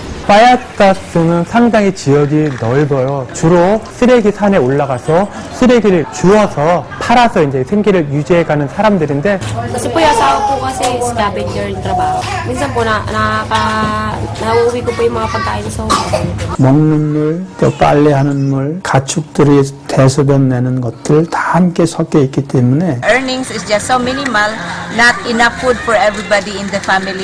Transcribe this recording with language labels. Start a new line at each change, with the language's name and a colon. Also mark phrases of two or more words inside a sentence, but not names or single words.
Korean: 바야타스는 상당히 지역이 넓어요. 주로 쓰레기 산에 올라가서 쓰레기를 주워서 팔아서 이제 생계를 유지해가는 사람들인데
Filipino: Kasi po yung asawa po kasi scavenger yung trabaho. Minsan po nauuwi ko po yung mga pagkain sa home.
Korean: 먹는 물, 또 빨래하는 물, 가축들이 대소변 내는 것들 다 함께 섞여 있기 때문에
English: Earnings is just so minimal, not enough food for everybody in the family.